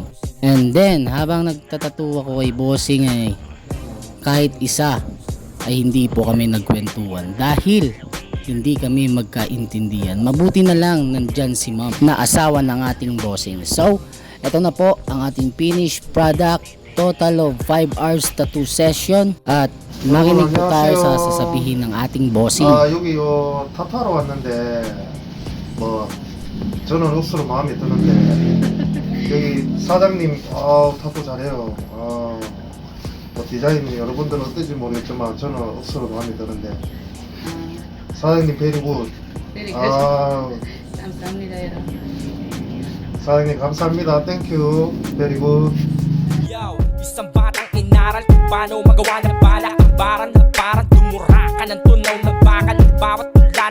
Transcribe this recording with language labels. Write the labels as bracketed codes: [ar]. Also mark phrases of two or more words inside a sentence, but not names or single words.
[tl] And then habang nagtatattoo ako kay bossing ay kahit isa ay hindi po kami nagkwentuhan dahil hindi kami magkaintindihan. Mabuti na lang nandyan si ma'am na asawa ng ating bossing. So eto na po ang ating [en] finished product. Total of 5 hours tattoo session [tl] at makinig po tayo sa sasabihin ng ating bossing. [ko] 여기 타투하러 왔는데 뭐 저는 억수로 마음에 드는데 여기 사장님 타투 잘해요. 뭐 디자인 여러분들은 어떨지 모르겠지만 저는 억수로 마음에 드는데 사장님 [en] very good. [ko] 감사합니다 여러분. 사장님 감사합니다. [en] thank you very good. [tl] Isang batang inaral kung paano magawa ng bala. Ang baran na parang tumura ka ng tunaw na bakal. Bawat